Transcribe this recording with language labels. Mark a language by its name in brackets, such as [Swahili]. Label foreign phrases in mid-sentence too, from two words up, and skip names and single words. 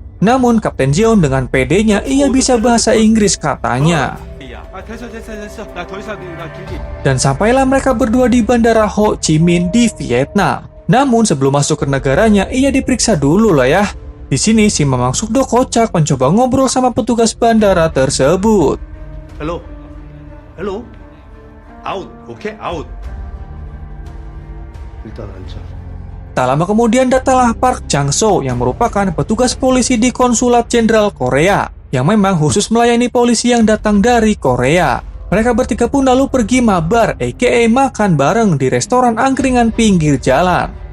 [Indonesian] Namun, Kapten Jeon dengan PD-nya ia bisa bahasa Inggris katanya. Dan sampailah mereka berdua di Bandara Ho Chi Minh di Vietnam. Namun, sebelum masuk ke negaranya, ia diperiksa dulu lah ya. Di sini, si Mamang Suk-do kocak mencoba ngobrol sama petugas bandara tersebut. [English] Hello, out, okay, out. [Korean] 일단 앉아. [Indonesian] Tak lama kemudian datanglah Park Chang-so yang merupakan petugas polisi di Konsulat Jenderal Korea yang memang khusus melayani polisi yang datang dari Korea. Mereka bertiga pun lalu pergi mabar, aka makan bareng di restoran angkringan pinggir jalan.